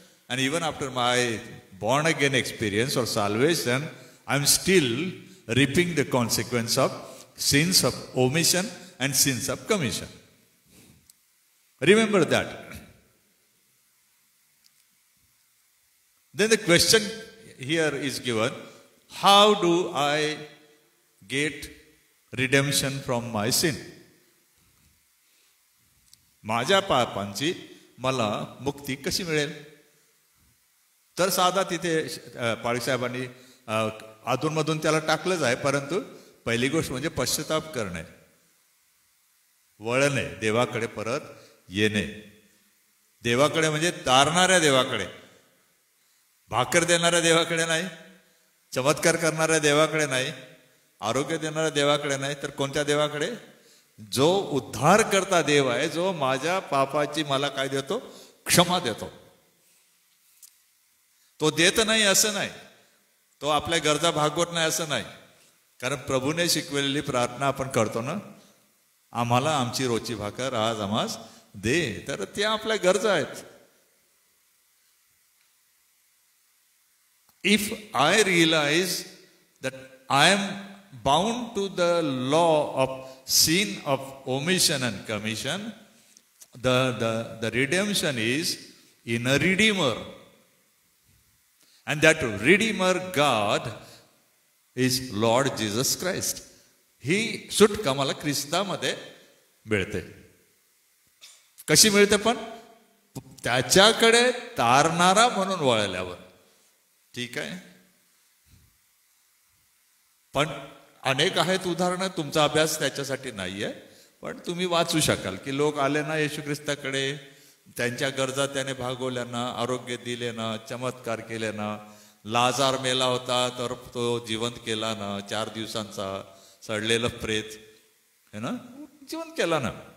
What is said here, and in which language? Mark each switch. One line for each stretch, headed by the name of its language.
English: And even after my born again experience or salvation, I am still reaping the consequence of sins of omission and sins of commission. Remember that. Then the question here is given, how do I get redemption from my sin?
Marathi: माझ्या पापांची मला मुक्ती कशी मिळेल? तर साधा तिथे पाळीसाहेबांनी अधूनमधून त्याला टाकलंच आहे, परंतु पहिली गोष्ट म्हणजे पश्चाताप करणे, वळणे, देवाकडे परत येणे. देवाकडे म्हणजे तारणाऱ्या देवाकडे, भाकर देणाऱ्या देवाकडे नाही, चमत्कार करणाऱ्या देवाकडे नाही, आरोग्य देणाऱ्या देवाकडे नाही, तर कोणत्या देवाकडे? जो उद्धार करता देव आहे, जो माझ्या पापाची मला काय देतो? क्षमा देतो. तो देत नाही असं नाही, तो आपल्या गरजा भागवत नाही असं नाही, कारण प्रभूने शिकवलेली प्रार्थना आपण करतो ना, आम्हाला आमची रोजची भाकर आज आम्हास दे, तर त्या आपल्या गरजा आहेत.
English: If I realize that I am bound to the law of sin of omission and commission, the redemption is in a Redeemer. And that Redeemer God is Lord Jesus Christ.
Marathi: ही सुटका मला ख्रिस्तामध्ये मिळते. कशी मिळते? पण त्याच्याकडे तारणारा म्हणून वळल्यावर. ठीक आहे, पण अनेक आहेत उदाहरणं, तुमचा अभ्यास त्याच्यासाठी नाही आहे, पण तुम्ही वाचू शकाल की लोक आले ना येशू ख्रिस्ताकडे, त्यांच्या गरजा त्याने भागवल्या ना, आरोग्य दिले ना, चमत्कार केले ना, लाजार मेला होता तर तो जिवंत केला ना, 4 दिवसांचा सडलेलं प्रेत है ना, जिवंत केला ना,